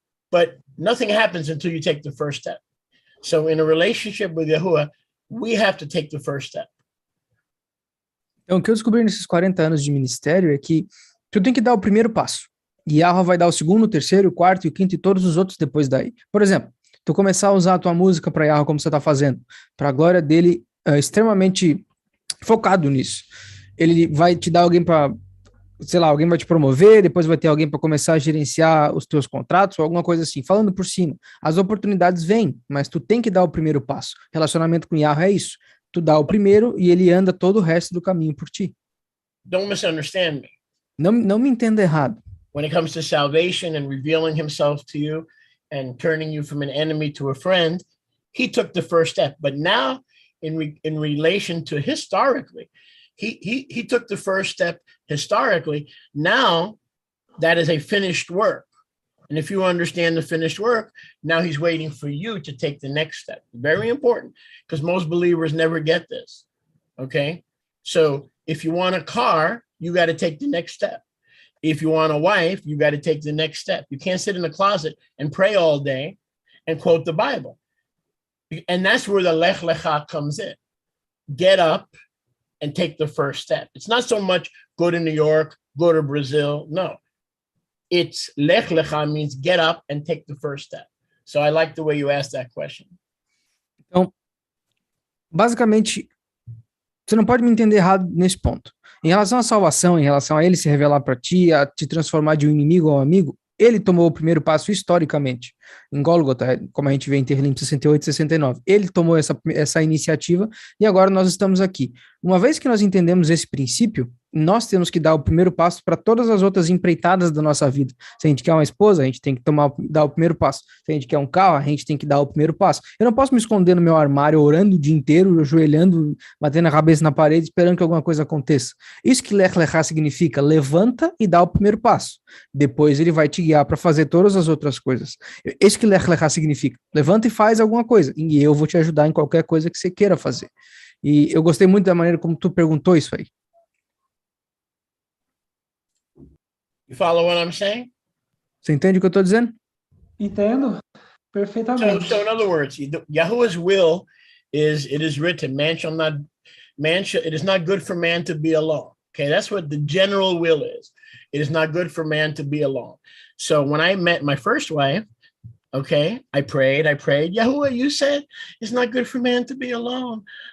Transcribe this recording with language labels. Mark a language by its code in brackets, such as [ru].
[en] But nothing happens until you take the first step. So in a relationship with Yahuwah, we have to take the first step. [pt] Então, o que eu descobri nesses 40 anos de ministério é que tu tem que dar o primeiro passo. E Yahweh vai dar o segundo, o terceiro, o quarto e o quinto e todos os outros depois daí. Por exemplo, tu começar a usar a tua música para Yahweh como você está fazendo, para a glória dele, extremamente focado nisso. Ele vai te dar alguém para, sei lá, alguém vai te promover, depois vai ter alguém para começar a gerenciar os teus contratos ou alguma coisa assim, falando por cima. As oportunidades vêm, mas tu tem que dar o primeiro passo. Relacionamento com Yahweh é isso. Tu dá o primeiro e ele anda todo o resto do caminho por ti. [en] Don't misunderstand me. [pt] Não me entenda errado. [en] When it comes to salvation and revealing himself to you and turning you from an enemy to a friend, he took the first step. But now, in relation to historically, he took the first step historically. Now, that is a finished work. And if you understand the finished work, now he's waiting for you to take the next step. Very important, because most believers never get this, okay? So if you want a car, you got to take the next step. If you want a wife, you got to take the next step. You can't sit in the closet and pray all day and quote the Bible. And that's where the Lech Lecha comes in. Get up and take the first step. It's not so much go to New York, go to Brazil. No. It's Lech Lecha means get up and take the first step. So I like the way you asked that question. [pt] Então, basicamente, você não pode me entender errado nesse ponto. Em relação à salvação, em relação a ele se revelar para ti, a te transformar de um inimigo a um amigo, ele tomou o primeiro passo historicamente, em Gólgota, como a gente vê em Terlim 68 e 69. Ele tomou essa iniciativa e agora nós estamos aqui. Uma vez que nós entendemos esse princípio, nós temos que dar o primeiro passo para todas as outras empreitadas da nossa vida. Se a gente quer uma esposa, a gente tem que dar o primeiro passo. Se a gente quer um carro, a gente tem que dar o primeiro passo. Eu não posso me esconder no meu armário, orando o dia inteiro, ajoelhando, batendo a cabeça na parede, esperando que alguma coisa aconteça. Isso que Lech Lecha significa, levanta e dá o primeiro passo. Depois ele vai te guiar para fazer todas as outras coisas. Isso que Lech Lecha significa, levanta e faz alguma coisa, e eu vou te ajudar em qualquer coisa que você queira fazer. E eu gostei muito da maneira como tu perguntou isso aí. [en] You follow what I'm saying? [pt] Você entende o que eu estou dizendo? Entendo perfeitamente. [en] So in other words, Yahuwah's will is, it is written, it is not good for man to be alone. Okay, that's what the general will is. It is not good for man to be alone. So when I met my first wife, okay, I prayed. Yahuwah, you said it's not good for man to be alone.